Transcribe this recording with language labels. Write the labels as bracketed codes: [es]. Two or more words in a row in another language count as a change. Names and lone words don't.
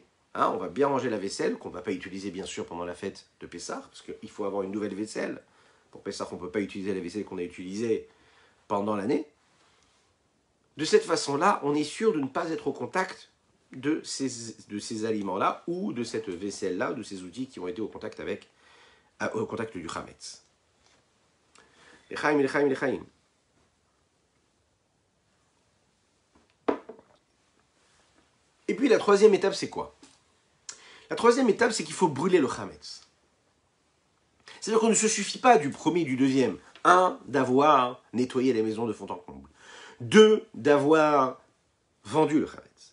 [fr] On va bien ranger la vaisselle, qu'on ne va pas utiliser bien sûr pendant la fête de Pessah, parce qu'il faut avoir une nouvelle vaisselle. Pour Pessah, on ne peut pas utiliser la vaisselle qu'on a utilisée pendant l'année. De cette façon-là, on est sûr de ne pas être au contact de ces aliments-là, ou de cette vaisselle-là, ou de ces outils qui ont été au contact avec au contact du Hametz. [he] לחיים, לחיים, לחיים. [fr] Et puis la troisième étape, c'est quoi? La troisième étape, c'est qu'il faut brûler le Hametz. C'est-à-dire qu'on ne se suffit pas du premier et du deuxième. Un, d'avoir nettoyé les maisons de fond en comble. Deux, d'avoir vendu le Hametz.